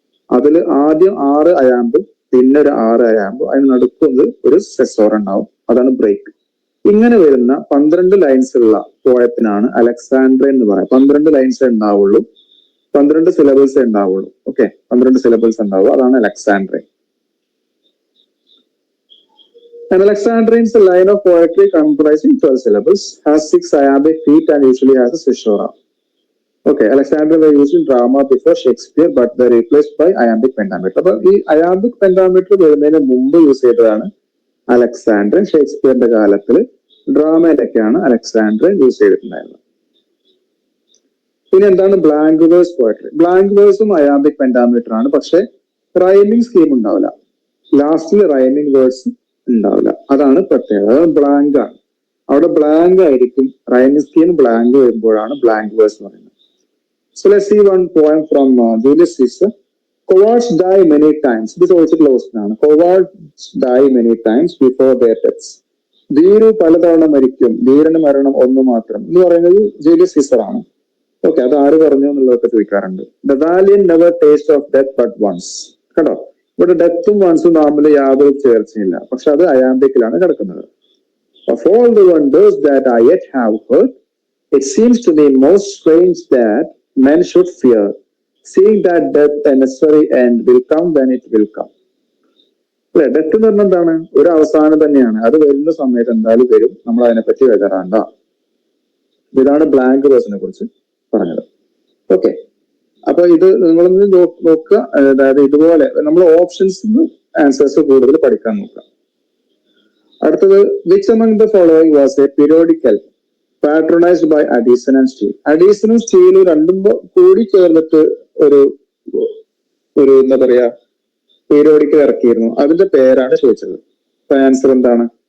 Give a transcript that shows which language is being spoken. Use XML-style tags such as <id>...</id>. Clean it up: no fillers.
<ml>അതിൽ ആദ്യം 6 അയാമ്പ്, പിന്നെ ഒരു 6 അയാമ്പ്, അതിന് നടുക്കുന്നത് ഒരു സെസോർ ഉണ്ടാവും, അതാണ് ബ്രേക്ക്. ഇങ്ങനെ വരുന്ന 12 ലൈൻസ് ഉള്ള പോയത്തിനാണ് അലക്സാണ്ട്ര എന്ന് പറയാം. 12 ലൈൻസ് ഉണ്ടാവുള്ളൂ, 12 സിലബിൾസ് ഉണ്ടാവുള്ളൂ. ഓക്കെ, 12 സിലബിൾസ് ഉണ്ടാവും, അതാണ് Alexandra.</ml> <en>An Alexandrine is a line of poetry comprising 12 syllables, has 6 iambic feet and usually has a caesura. Okay, Alexandrine were used in drama before Shakespeare, but they are replaced by iambic pentameter.</en> <ml>അപ്പൊ ഈ iambic പെന്റാമീറ്റർ വരുന്നതിന് മുമ്പ് use ചെയ്തതാണ് അലക്സാണ്ട്രൻ. ഷേക്സ്പിയറിന്റെ കാലത്തിൽ ഡ്രാമയിലൊക്കെയാണ് അലക്സാണ്ട്രൻ use ചെയ്തിട്ടുണ്ടായിരുന്നത്. പിന്നെ എന്താണ് blank verse poetry? Blank വേഴ്സും iambic പെന്റാമീറ്റർ ആണ്, പക്ഷെ റൈമിംഗ് സ്കീം ഉണ്ടാവില്ല, ലാസ്റ്റിൽ റൈമിംഗ് വേഴ്സ് ഉണ്ടാവില്ല. അതാണ് പ്രത്യേകത, ബ്ലാങ്ക് ആണ്. അവിടെ ബ്ലാങ്ക് ആയിരിക്കും, റൈമിംഗ് സ്കീം ബ്ലാങ്ക് വരുമ്പോഴാണ് ബ്ലാങ്ക് വേഴ്സ് പറയുന്നത്.</ml> <en>So let's see one poem from Julius Caesar. Cowards die many times. This also closed now. Cowards die many times before their deaths.</en> <ml>ധീരു പലതവണ മരിക്കും, ധീരന് മരണം ഒന്ന് മാത്രം എന്ന് പറയുന്നത് ജൂലിയസ് സീസർ ആണ്. ഓക്കെ, അത് ആര് പറഞ്ഞു എന്നുള്ളതൊക്കെ ചോദിക്കാറുണ്ട്.</ml> <en>The valiant never taste of death but once.</en> <ml>കേട്ടോ, ഇവിടെ ഡെത്തും വൺസും തമ്മിൽ യാതൊരു ചേർച്ചയില്ല, പക്ഷെ അത് അയാംബിക്കിലാണ് കിടക്കുന്നത്.</ml> <en>Of all the wonders that I yet have heard, it seems to me most strange that men should fear, seeing that death a necessary end will come when it will come.</en> <ml>അല്ലെ, death എന്ന് പറഞ്ഞാൽ എന്താണ്? ഒരു അവസാനം തന്നെയാണ്, അത് വരുന്ന സമയത്ത് എന്തായാലും വരും, നമ്മൾ അതിനെപ്പറ്റി വരാണ്ട. ഇതാണ് ബ്ലാങ്ക് വേഴ്സിനെ കുറിച്ച് പറഞ്ഞത്. ഓക്കെ, അപ്പൊ ഇത് നിങ്ങളൊന്ന് നോക്കുക, അതായത് ഇതുപോലെ നമ്മൾ ഓപ്ഷൻസ് ആൻസേഴ്സ് കൂടുതൽ പഠിക്കാൻ നോക്കുക. അടുത്തത്,</ml> <en>Which among the following was a periodical patronized by Addison and Steele?</en> <ml>അഡീസണും സ്റ്റീലും രണ്ടും കൂടി ചേർന്നിട്ട് ഒരു എന്താ പറയാ പീരിയോഡിക്കൽ ഇറക്കിയിരുന്നു. അതിന്റെ പേരാണ് ചോദിച്ചത്. അപ്പൊ ആൻസർ എന്താണ്?</ml>